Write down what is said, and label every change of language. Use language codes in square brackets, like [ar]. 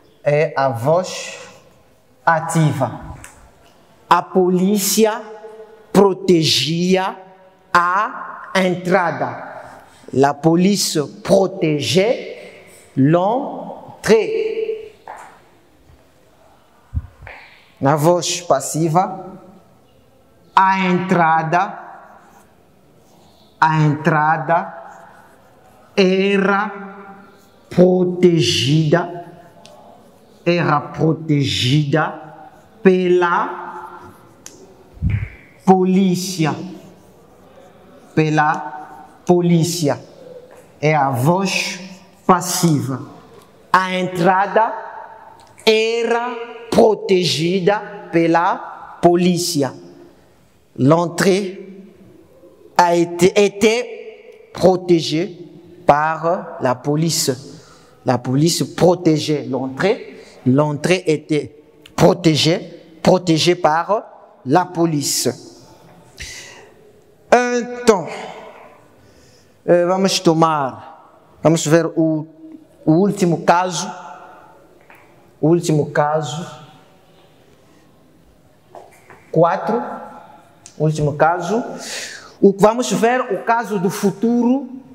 [pt] É a voz ativa. A polícia protegia a entrada. [fr] La police protégeait l'entrée. [pt] Na voz passiva, a entrada era protegida pela polícia. É a voz passiva. A entrada era protegida pela polícia. [fr] L'entrée a été protégée par la police. La police protégeait l'entrée. L'entrée était protégée par la police. [pt] Então, vamos ver o último caso. O último caso. 4. Último caso. Vamos ver o caso do futuro.